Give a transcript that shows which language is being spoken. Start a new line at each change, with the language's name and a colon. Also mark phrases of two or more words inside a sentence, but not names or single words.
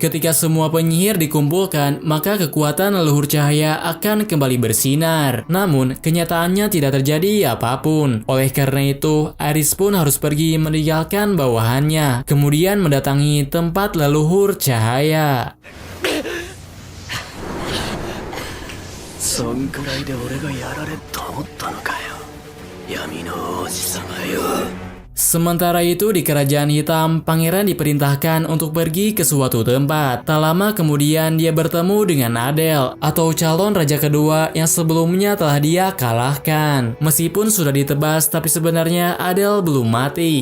Indonesian: Ketika semua penyihir dikumpulkan, maka kekuatan leluhur cahaya akan kembali bersinar. Namun, kenyataannya tidak terjadi apapun. Oleh karena itu, Aerys pun harus pergi meninggalkan bawahannya, kemudian mendatangi tempat leluhur cahaya.
Japanese: そんくらいで俺がやられると思ったのかよ。闇の王子様よ。
Indonesian: Sementara itu di Kerajaan Hitam, pangeran diperintahkan untuk pergi ke suatu tempat. Tak lama kemudian dia bertemu dengan Adel, atau calon raja kedua yang sebelumnya telah dia kalahkan. Meskipun sudah ditebas, tapi sebenarnya Adel belum mati.